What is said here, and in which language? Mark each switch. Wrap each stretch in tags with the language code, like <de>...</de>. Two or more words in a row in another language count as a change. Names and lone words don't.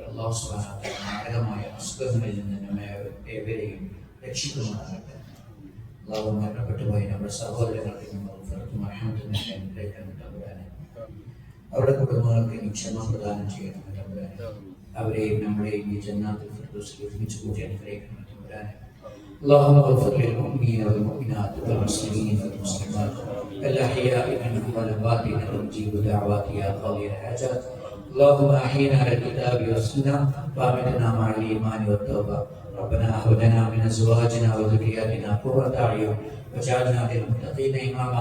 <ar>الله سبحانه وتعالى</ar> <ml>മാരകമായ അസുഖങ്ങളിൽ നിന്ന് നമ്മെ ഏവരെയും രക്ഷിക്കുമാറാകട്ടെ. അല്ലാഹു മരണപ്പെട്ടു പോയ നമ്മുടെ സഹോദരങ്ങൾക്ക് അവരുടെ കുടുംബങ്ങൾക്ക് നീ ക്ഷമ പ്രദാനം ചെയ്യണം തമ്പുരാനെ. അവരെയും നമ്മളെയും ഈ ജന്നാത്തുൽ ഫിർദൗസിൽ ഒരുമിച്ച് കൂടി അനുഗ്രഹിക്കണം തമ്പുരാനെ.</ml> <ar>اللهم اغفر للمؤمنين والمؤمنات والمسلمين والمسلمات الأحياء منهم والأموات إنك مجيب دعوات يا قاضي الحاجات. اللهم أحينا على الكتاب والسنة وأمتنا مع الإيمان والتوبة. ربنا هب لنا من أزواجنا وذرياتنا قرة أعين واجعلنا للمتقين إماما.</ar>